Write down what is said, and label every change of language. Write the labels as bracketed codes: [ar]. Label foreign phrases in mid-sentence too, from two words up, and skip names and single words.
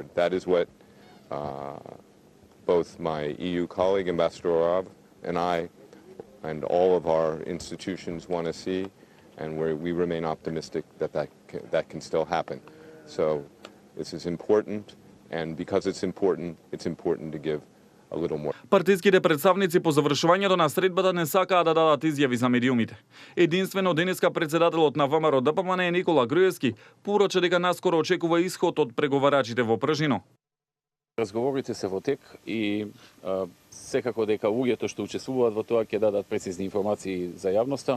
[en] That is what both my EU colleague, Ambassador Orab, and I, and all of our institutions want to see, and we remain optimistic that that can still happen. So this is important, and because it's important to give a little more. [mk] Партиските представници по завршувањето на средбата не сакаа да дадат изјави за медиумите. Единствено денеска председателот на ВМРО ДПМН Никола Груевски порача дека наскоро очекува исход од преговарачите во Пржино. Разговорите се во тек и секако дека луѓето што учествуваат во тоа ќе дадат прецизни информации за јавноста.